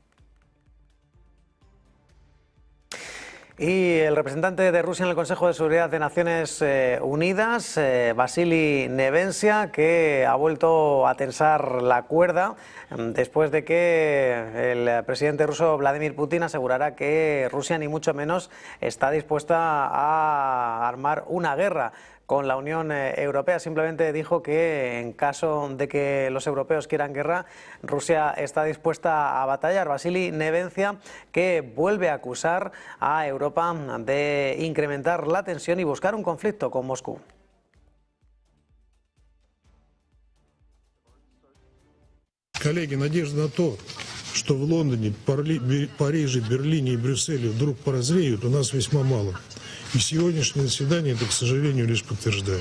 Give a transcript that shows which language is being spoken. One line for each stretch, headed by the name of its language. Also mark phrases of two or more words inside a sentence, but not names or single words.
Spanish: Y el representante de Rusia en el Consejo de Seguridad de Naciones Unidas, Vasily Nevencia, que ha vuelto a tensar la cuerda después de que el presidente ruso Vladimir Putin asegurara que Rusia ni mucho menos está dispuesta a armar una guerra con la Unión Europea. Simplemente dijo que en caso de que los europeos quieran guerra, Rusia está dispuesta a batallar. Vasily Nevencia, que vuelve a acusar a Europa de incrementar la tensión y buscar un conflicto con Moscú.
Russian: Коллеги, надежда на то, что в Лондоне, Париже, Берлине и Брюсселе вдруг прозреют, у нас весьма мало. И сегодняшнее заседание это, к сожалению, лишь подтверждает.